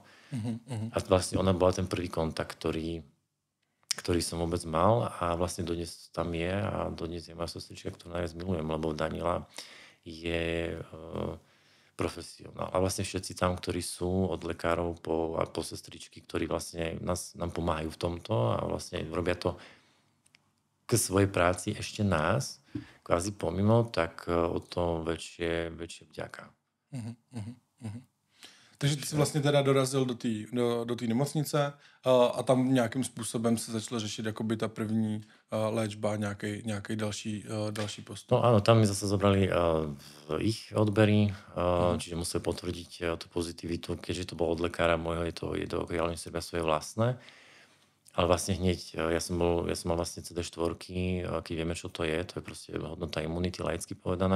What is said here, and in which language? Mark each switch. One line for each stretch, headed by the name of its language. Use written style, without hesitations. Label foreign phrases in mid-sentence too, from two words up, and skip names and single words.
Slovak: A vlastne ona bola ten prvý kontakt, ktorý som vôbec mal a vlastne dodnes tam je a dodnes je moja sestrička, ktorú najviac milujem, lebo Daniela je profesionál. A vlastne všetci tam, ktorí sú od lekárov po sestričky, ktorí vlastne nám pomáhajú v tomto a vlastne robia to k svojej práci ešte nás, kvázi pomimo, tak o to väčšie vďaka.
Czech: Takže ty jsi vlastně teda dorazil do té nemocnice a tam nějakým způsobem se začala řešit jakoby ta první léčba, nějaký další postup.
Slovak: No áno, tam mi zase zobrali ich odbery, čiže museli potvrdiť tú pozitivitu, keďže to bolo od lekára môjho, je to reálne seba svoje vlastné. Ale vlastne hneď, ja som mal vlastne CD4, keď vieme, čo to je proste hodnota imunity, laicky povedané.